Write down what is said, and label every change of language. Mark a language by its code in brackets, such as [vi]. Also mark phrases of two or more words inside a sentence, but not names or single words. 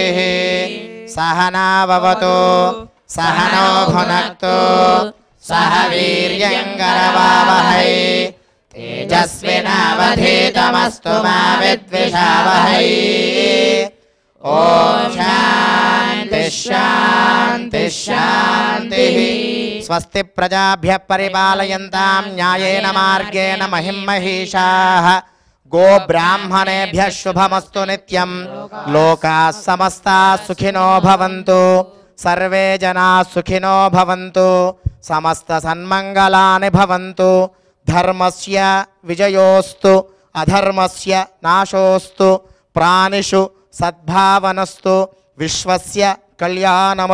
[sa] సహనావవతు సహనో భునక్తు సహ వీర్యంకరవావహై తేజస్వినావధీతమస్తు మా విద్విషావహై. ఓం శాంతి శాంతి శాంతి. స్వస్తి ప్రజాభ్యః పరిపాలయంతాం న్యాయేన మార్గేణ మహిం మహీషాః. గోబ్రాహ్మణేభ్యः శుభమస్తు నిత్యం. లోకాः సమస్తాः సుఖినో భవంతు. సర్వే జనాः సుఖినో భవంతు. సమస్త సన్మంగళాని భవంతు. ధర్మస్య విజయోస్తు అధర్మస్య నాశోస్తు. ప్రాణిషు సద్భావనస్తు. విశ్వస్య కళ్యాణమస్తు.